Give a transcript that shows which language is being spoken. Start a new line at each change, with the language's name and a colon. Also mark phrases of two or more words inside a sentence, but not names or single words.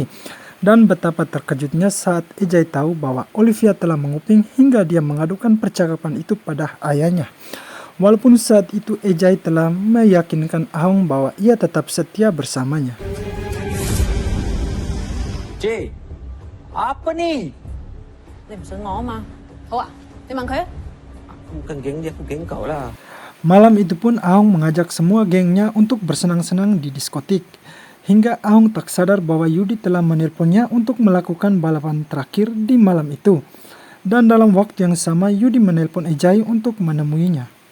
Indonesian: Dan betapa terkejutnya saat Ejai tahu bahwa Olivia telah menguping hingga dia mengadukan percakapan itu pada ayahnya. Walaupun saat itu Ejai telah meyakinkan Ahong bahwa ia tetap setia bersamanya.
Malay: Cik, apa ni?
Cantonese: 你唔信我啊嘛？好啊，你問佢啊。
Malay: Aku bukan geng dia, aku geng kau lah.
Indonesian: Malam itu pun Ahong mengajak semua gengnya untuk bersenang-senang di diskotik. Hingga Ahong tak sadar bahwa Yudi telah menelponnya untuk melakukan balapan terakhir di malam itu. Dan dalam waktu yang sama Yudi menelpon Ejai untuk menemuinya.